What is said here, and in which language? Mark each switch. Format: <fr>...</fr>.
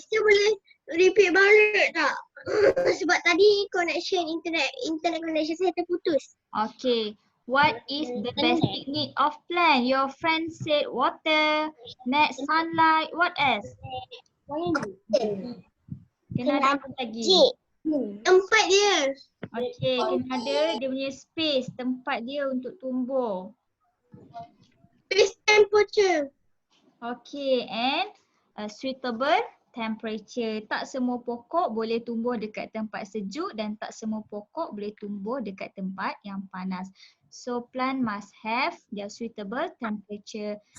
<ms>Kita boleh repeat balik tak? Sebab tadi internet connection saya terputus.</ms> <en>Okay. What is the basic need of plant? Your friend said water, next sunlight. What else?</en> <ms>Kena ada apa lagi? Tempat dia. Okay, kena ada dia punya space, tempat dia untuk tumbuh.</ms> <en>Space temperature. Okay, and a suitable temperature.</en> <ms>Tak semua pokok boleh tumbuh dekat tempat sejuk dan tak semua pokok boleh tumbuh dekat tempat yang panas.</ms> <en>So plant must have their suitable temperature.</en>